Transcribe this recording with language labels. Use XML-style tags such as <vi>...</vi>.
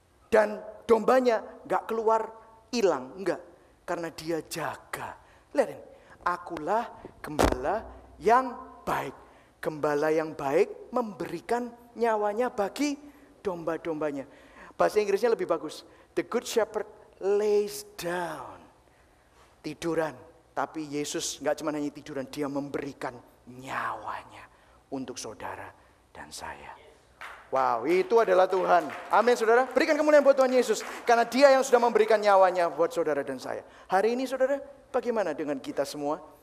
<id>Dan dombanya gak keluar, hilang, enggak. Karena dia jaga. Lihat ini, akulah gembala yang baik. Gembala yang baik memberikan nyawanya bagi domba-dombanya. Bahasa Inggrisnya lebih bagus.</id> <en>The good shepherd lays down.</en> <id>Tiduran. Tapi Yesus gak cuma hanya tiduran, dia memberikan nyawanya untuk saudara dan saya. Wow, itu adalah Tuhan. Amin saudara. Berikan kemuliaan buat Tuhan Yesus. Karena dia yang sudah memberikan nyawanya buat saudara dan saya. Hari ini saudara, bagaimana dengan kita semua?</id>